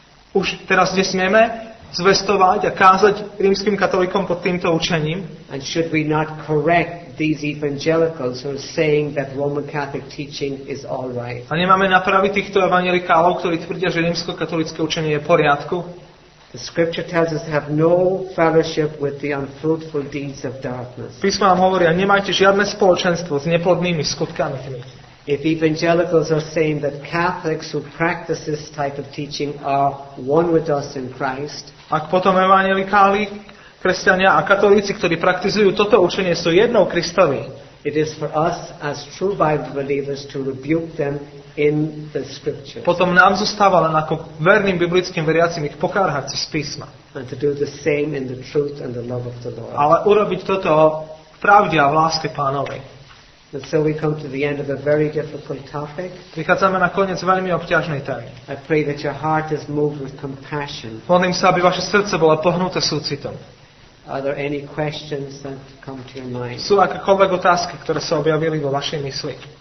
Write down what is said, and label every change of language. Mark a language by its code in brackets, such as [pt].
[sk] Už teraz nesmieme zvestovať a kázať rímskym katolíkom pod týmto učením? [en] And should we not correct these evangelicals who are saying that Roman Catholic teaching is all right? [sk] A nemáme napraviť týchto evanjelikálov, ktorí tvrdia, že rímskokatolícke učenie je v poriadku? [en] The scripture tells us to have no fellowship with the unfruitful deeds of darkness. [sk] Písma nám hovoria, nemajte žiadne spoločenstvo s neplodnými skutkami tmy. [en] If evangelicals are saying that Catholics who practice this type of teaching are one with us in Christ, [sk] Ak potom evanjelikáli, kresťania a katolíci, ktorí praktizujú toto učenie, sú jednou Kristovi, [en] it is for us as true Bible believers to rebuke them in the scriptures [sk] potom nám zostáva len ako verným biblickým veriacim ich pokárhať z písma. [en] and to do the same in the truth and the love of the Lord. [sk] Ale urobiť toto v pravde a v láske Pánovej. [en] And so we come to the end of a very difficult topic. [sk] Prichádzame na koniec veľmi obťažnej témy. [en] I pray that your heart is moved with compassion. [sk] Modlím sa, aby vaše srdce bolo pohnuté súcitom. [en] Are there any questions that come to your mind? [sk] Sú akékoľvek otázky, ktoré sa objavili vo vašej mysli?